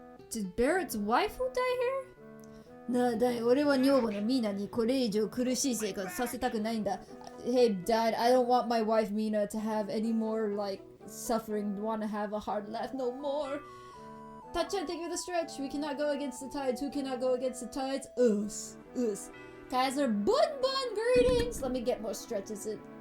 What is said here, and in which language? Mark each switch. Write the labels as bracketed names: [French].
[English] Did Barrett's waifu die here? [Japanese] なあ、だい、俺は女房のミーナにこれ以上苦しい生活させたくないんだ。 [English] Hey dad, I don't want my wife Mina to have any more like suffering, want to have a hard life no more. Tachan, take me the stretch. We cannot go against the tides. Who cannot go against the tides? Us. Kaiser, bun, greetings! Let me get more stretches in.